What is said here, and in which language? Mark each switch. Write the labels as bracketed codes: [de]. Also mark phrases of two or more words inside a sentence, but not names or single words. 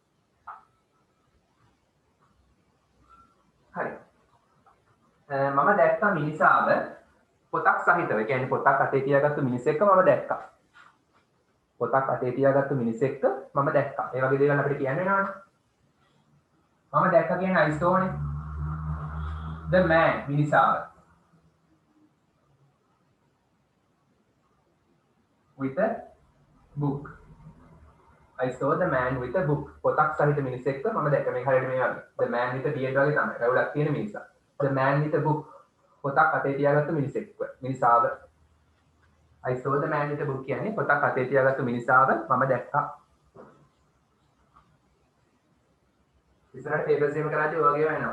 [si] හරි. මම දැක්කා මිනිසාව පොතක් සහිතව. ඒ කියන්නේ පොතක් අතේ තියාගත්තු මිනිසෙක්ව මම දැක්කා. පොතක් අතේ තියාගත්තු මිනිසෙක්ව මම දැක්කා. ඒ වගේ දේවල් අපිට කියන්න වෙනවනේ. මම දැක්කා කියන්නේ [en] I saw [si] නේ. [en] The man මිනිසාව. with a book. I saw the man with a book. [si] පොතක් සහිත මිනිසෙක්ව මම දැක්කා. මේ හරියට මේ වගේ. [en] The man with a beard [si] වගේ තමයි. රැවුලක් තියෙන මිනිසා. [en] The man with a book. [si] පොතක් අතේ තියාගත්තු මිනිසෙක්ව. මිනිසාව. [en] I saw the man with a book [si] කියන්නේ පොතක් අතේ තියාගත්තු මිනිසාව මම දැක්කා. ඉස්සරහට papers එහෙම කරාදී ඔය වගේ වෙනවා.